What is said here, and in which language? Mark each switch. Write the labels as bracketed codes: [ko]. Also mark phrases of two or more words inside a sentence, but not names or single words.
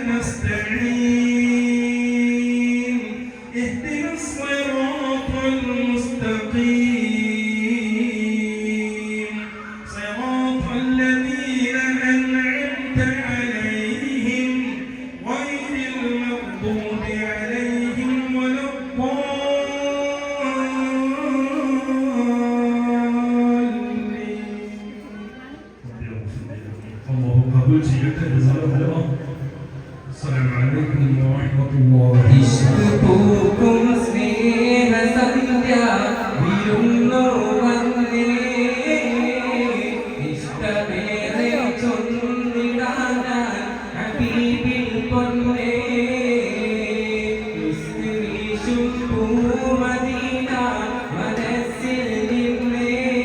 [ar] نستعين اهدنا الصراط المستقيم صراط الذين أنعمت عليهم غير المغضوب عليهم ولا الضالين. الله قبول [ml] ചെയ്യട്ടെ. [ar] السلام عليكم ورحمة الله. [ml] ഇഷ്കുപൂക്കും സ്നേഹസന്ധ്യ വിരുന്നു വന്നേ ഇഷ്ടമേറെ ചൊന്നിടാൻ ഹബീബിൽ പൊന്നേ ഇസ്തിരീശും പൂമദീന മനസ്സിൽ നിന്നേ